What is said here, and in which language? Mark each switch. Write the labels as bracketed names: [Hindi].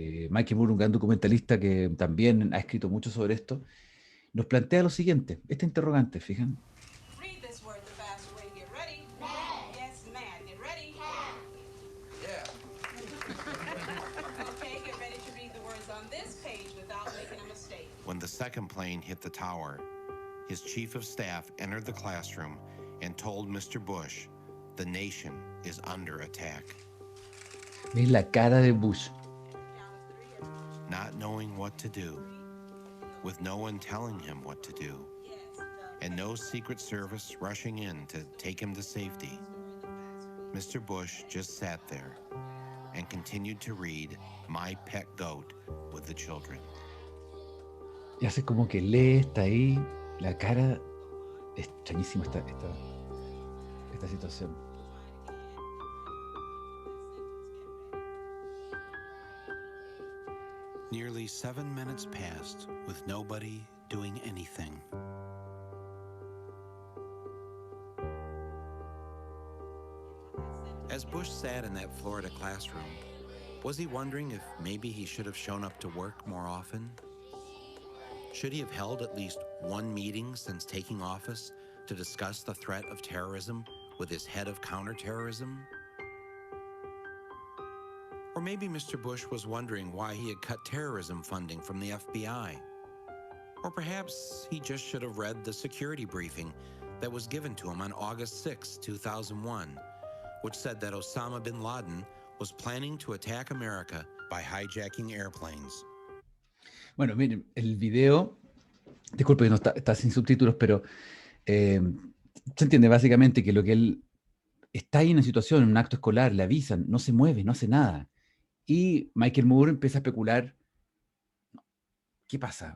[Spanish] Michael Moore, un gran documentalista que también ha escrito mucho sobre esto, nos plantea lo siguiente, este interrogante, fijan. [English] Read this word the fast way. Get ready. Yes, man. Get ready. Yeah. Okay, get ready to read the words on this page without making a mistake. When the second plane hit the tower, his chief of staff entered the classroom and told Mr. Bush, the nation is under attack. [Spanish] ¿Ves la cara de Bush? [English] Not knowing what to do, with no one telling him what to do, and no Secret Service rushing in to take him to safety, Mr. Bush just sat there and continued to read My Pet Goat with the children. [Spanish] Y hace como que lee, está ahí, la cara, es extrañísima esta situación. [English] Nearly 7 minutes passed with nobody doing anything. As Bush sat in that Florida classroom, was he wondering if maybe he should have shown up to work more often? Should he have held at least one meeting since taking office to discuss the threat of terrorism with his head of counterterrorism? Or maybe Mr. Bush was wondering why he had cut terrorism funding from the FBI. Or perhaps he just should have read the security briefing that was given to him on August 6, 2001, which said that Osama bin Laden was planning to attack America by hijacking airplanes. [Spanish] Bueno, miren, el video, disculpe que no está sin subtítulos, pero se entiende básicamente que lo que él está ahí en una situación, en un acto escolar, le avisan, no se mueve, no hace nada. Y Michael Moore empieza a especular, ¿qué pasa?